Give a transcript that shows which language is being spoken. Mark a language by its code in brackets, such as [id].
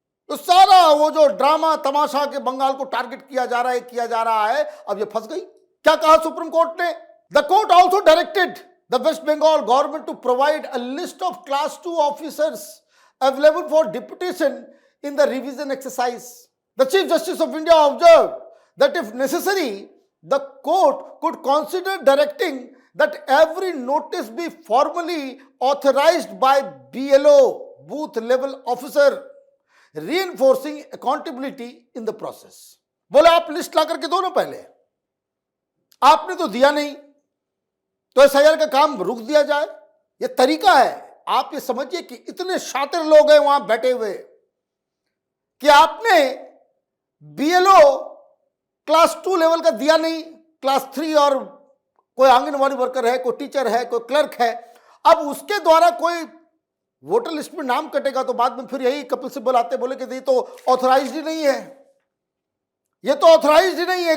[hi] तो सारा वो जो ड्रामा तमाशा के बंगाल को टारगेट किया जा रहा है, अब ये फंस गई। क्या कहा सुप्रीम कोर्ट ने? [en] The court also directed the West Bengal government to provide a list of class 2 officers available for deputation in the revision exercise. The chief justice of India observe that if necessary the court could consider directing that every notice be formally authorized by BLO, booth level officer, reinforcing accountability in the process। [hi] बोले आप list ला करके दो ना, पहले आपने तो दिया नहीं, तो एसआईआर का काम रुक दिया जाए। ये तरीका है। आप ये समझिए कि इतने शातिर लोग हैं वहां बैठे हुए कि आपने BLO क्लास 2 लेवल का दिया नहीं, क्लास 3, और कोई आंगनवाड़ी वर्कर है, कोई टीचर है, कोई क्लर्क है, अब उसके द्वारा कोई वोटर लिस्ट में नाम कटेगा तो बाद में फिर यही कपिल सिब्बल आते बोले कि ये तो ऑथराइज्ड ही नहीं है, ये तो ऑथराइज्ड ही नहीं है।